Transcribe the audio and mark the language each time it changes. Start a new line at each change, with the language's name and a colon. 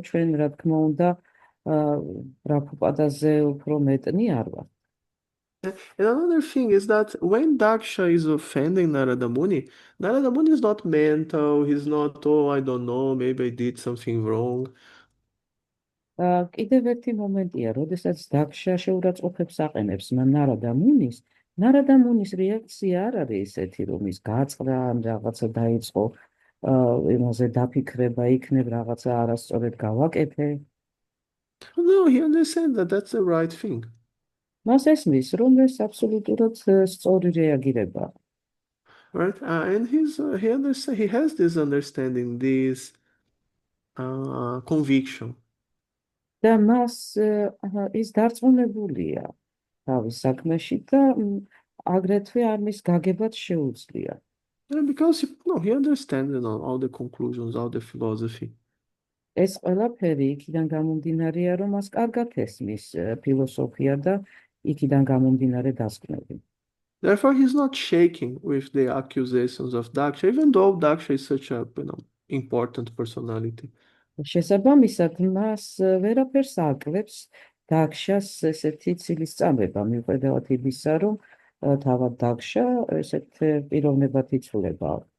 Georgian: ჩვენ რა თქმა უნდა პრაბჰუპადაზე უფრო მეტნი არ ვართ.
English: And another thing is that when Daksha is offending Narada Muni is not mental, he's not, oh, I don't know, maybe I did something wrong.
Georgian: კიდევ ერთი მომენტია, როდესაც დაქშა შეურაცხყოფებს აყენებს ნარადა მუნის რეაქცია არ არის ესეთი, რომ ის გაწყდა, რაღაცა დაიწყო, იმაზე დაფიქრება, იქნებ რაღაცა არასწორად გავაკეთე.
English: No, he understands that that's the right thing.
Georgian: მას ესმის, რომ ეს აბსოლუტურად სწორი რეაგირება.
English: Right? And he has this understanding, this conviction.
Georgian: და მას ის დარწმუნებულია თავის საქმეში და აგრეთვე ამის გაგებაც შეუძლია.
English: Because he understands all the conclusions, all the philosophy.
Georgian: ეს ყველაფერი იქიდან გამომდინარეა, რომ მას კარგად ესმის ფილოსოფია და იქიდან გამომდინარე დასკვნები.
English: Therefore, he's not shaking with the accusations of Daksha, even though Daksha is such a important personality.
Georgian: შესაბამისად, მას ვერაფერს აკლებს დაქშას ესეთი ცილისწამება, მიუხედავად იმისა, რომ თავად დაქშა ესეთ პიროვნებად იცვლება.